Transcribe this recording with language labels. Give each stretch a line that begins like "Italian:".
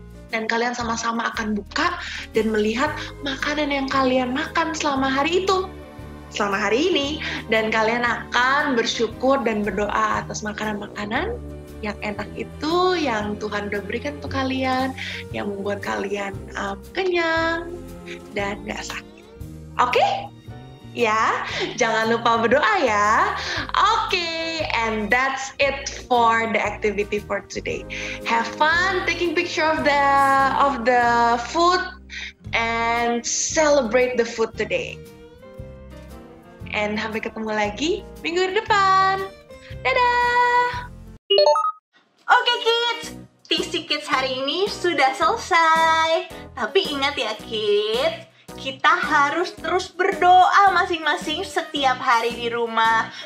Indonesian: Dan kalian sama-sama akan buka dan melihat makanan yang kalian makan selama hari itu, selama hari ini. Dan kalian akan bersyukur dan berdoa atas makanan-makanan yang enak itu, yang Tuhan udah berikan untuk kalian, yang membuat kalian kenyang dan gak sakit. Oke? Ya, jangan lupa berdoa ya.
English: Oke, and that's it for the activity for today. Have fun taking picture of the food and celebrate the food today.
Indonesian: And sampai ketemu lagi minggu depan. Dadah. Oke kids, TC Kids hari ini sudah selesai. Tapi ingat ya kids, kita harus terus berdoa masing-masing setiap hari di rumah.